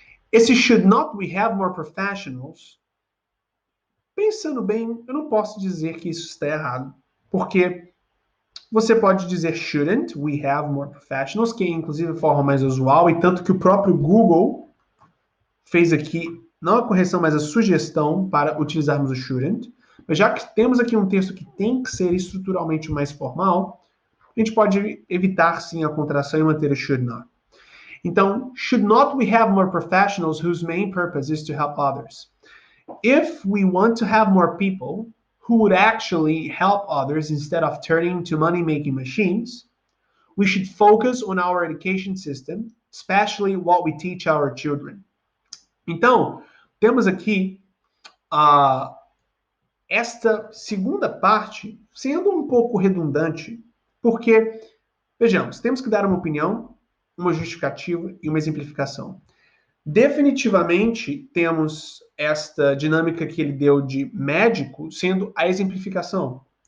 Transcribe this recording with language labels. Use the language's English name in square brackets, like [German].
[Portuguese] Esse should not we have more professionals, pensando bem, eu não posso dizer que isso está errado, porque você pode dizer shouldn't we have more professionals, que é inclusive a forma mais usual, e tanto que o próprio Google fez aqui, não a correção, mas a sugestão para utilizarmos o shouldn't. Mas já que temos aqui um texto que tem que ser estruturalmente mais formal, a gente pode evitar sim a contração e manter o should not. [English] Então, should not we have more professionals whose main purpose is to help others? If we want to have more people who would actually help others instead of turning to money-making machines, we should focus on our education system, especially what we teach our children. [Portuguese] Então, temos aqui esta segunda parte sendo um pouco redundante, porque, vejamos, temos que dar uma opinião, uma justificativa e uma exemplificação. Definitivamente temos esta dinâmica que ele deu de médico sendo a exemplificação.